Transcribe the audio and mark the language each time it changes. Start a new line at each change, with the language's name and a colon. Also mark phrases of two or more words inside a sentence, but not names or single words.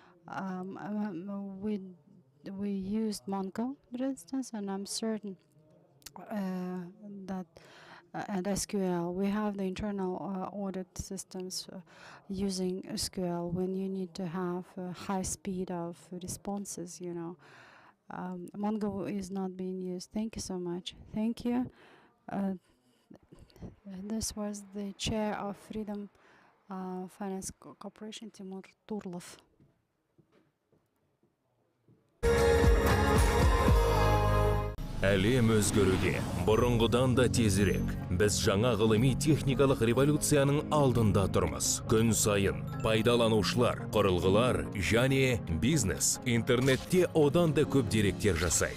English: We used Mongo, for instance, and I'm certain that and SQL, we have the internal audit systems using SQL when you need to have a high speed of responses, you know. Mongo is not being used. Thank you so much. Thank you. This was the chair of Freedom Finance Corporation, Timur Turlov.
Kazakh: Әлем өзгеруде, бұрынғыдан да тезірек. Біз жаңа ғылыми техникалық революцияның алдында тұрмыз. Күн сайын пайдаланушылар, құрылғылар және бизнес интернетте одан да көп деректер жасайды.